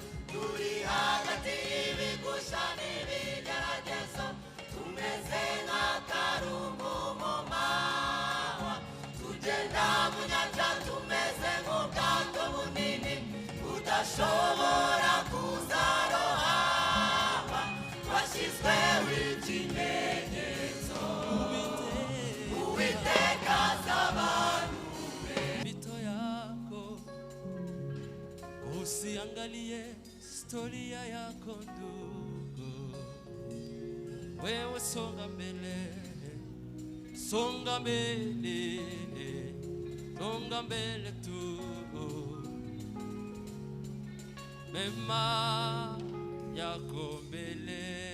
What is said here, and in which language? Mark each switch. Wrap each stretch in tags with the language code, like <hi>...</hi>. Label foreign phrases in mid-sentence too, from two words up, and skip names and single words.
<rw>Turi hagati y'ibigusha n'ibigeragezo, Tumeze nk'akarumbu mu mahwa, tugenda mu nyanja tumeze nk'ubwato bunini budashobora kuzarohama. Twashyizweho ikimenyetso. Uwiteka azabanure.</rw> <sw>Mito yako usiangalie. Historia yako ndugu, wewe songa mbele, songa mbele, songa mbele tu, mema yako mbele.</sw>